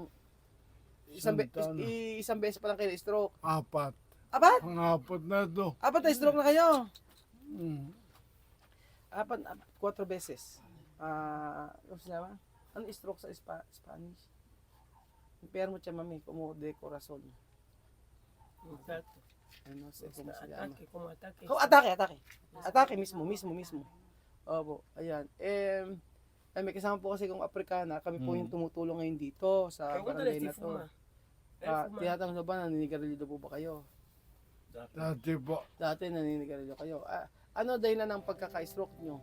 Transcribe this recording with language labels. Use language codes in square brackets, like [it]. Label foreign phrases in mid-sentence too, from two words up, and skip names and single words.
[tl] Isang taon na. Isang beses pa lang kayo na stroke. 4. Apat? Pang-apat na to. Apat na stroke na kayo. Mm. 4 beses. Ano sinama? Ano stroke sa Spanish? Impero mo siya mami, [es] como de corazón. Ano sé cómo se llama? como ataque. [tl] Atake. Atake mismo. Opo, ayan. May kasama po kasi kong Afrikana, kami po yung tumutulong ngayon dito sa barangay na to. Tinatanong na ba, naninigarilyo po ba kayo? Dati po. Dati naninigarilyo kayo. Ano dahilan ng pagkaka-stroke nyo?